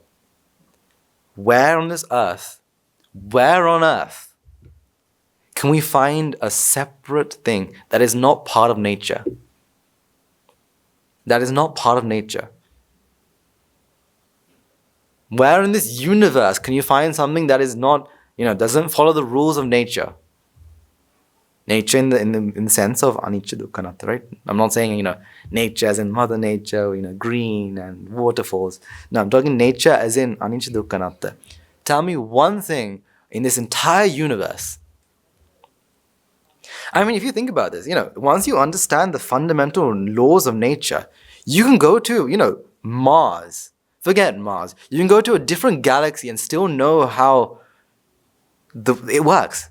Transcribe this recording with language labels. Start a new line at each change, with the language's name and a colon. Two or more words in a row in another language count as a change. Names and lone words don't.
English: Where on earth can we find a separate thing that is not part of nature? That is not part of nature. Where in this universe can you find something that is not, doesn't follow the rules of nature? Nature in the sense of
Pali: anicca dukkha anatta,
English: right? I'm not saying, nature as in Mother Nature, green and waterfalls. No, I'm talking nature as in
Pali: anicca dukkha anatta.
English: Tell me one thing in this entire universe. I mean, if you think about this, once you understand the fundamental laws of nature, you can go to, Mars. Forget Mars. You can go to a different galaxy and still know how it works.